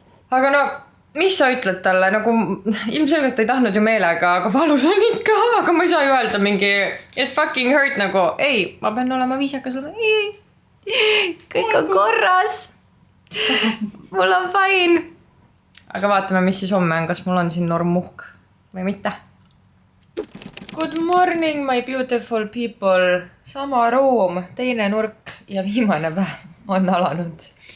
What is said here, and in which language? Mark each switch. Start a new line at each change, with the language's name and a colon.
Estonian: Aga no, mis sa ütled talle? Nagu ilmselgelt ei tahtnud ju meelega, aga valus on ikka, aga ma ei saa ju öelda mingi
English: it fucking hurt
Estonian: nagu, ei, ma pean olema viisakas, ei, kõik on korras. Mul on fine. Aga vaatame, mis siis homme on, kas mul on siin normmuhk või mitte.
English: Good morning, my beautiful people.
Estonian: Sama ruum, teine nurk ja viimane päev on alanud.